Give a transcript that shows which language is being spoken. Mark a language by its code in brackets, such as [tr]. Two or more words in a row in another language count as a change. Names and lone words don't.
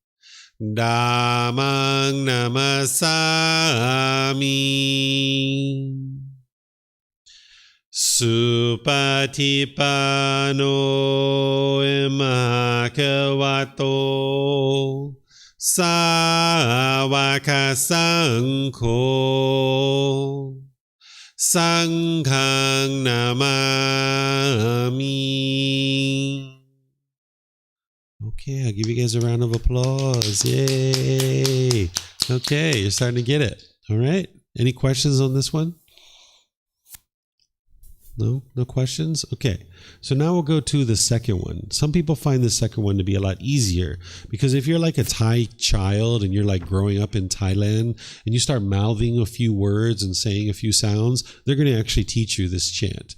[pi] Dhammang Namasami Supatipano Bhagavato Sāvaka Sangho Sanghang Namami. [en] Okay, I'll give you guys a round of applause. Yay! Okay, you're starting to get it. All right. Any questions on this one? No questions? Okay, so now we'll go to the second one. Some people find the second one to be a lot easier because if you're like a Thai child and you're like growing up in Thailand and you start mouthing a few words and saying a few sounds, they're going to actually teach you this chant.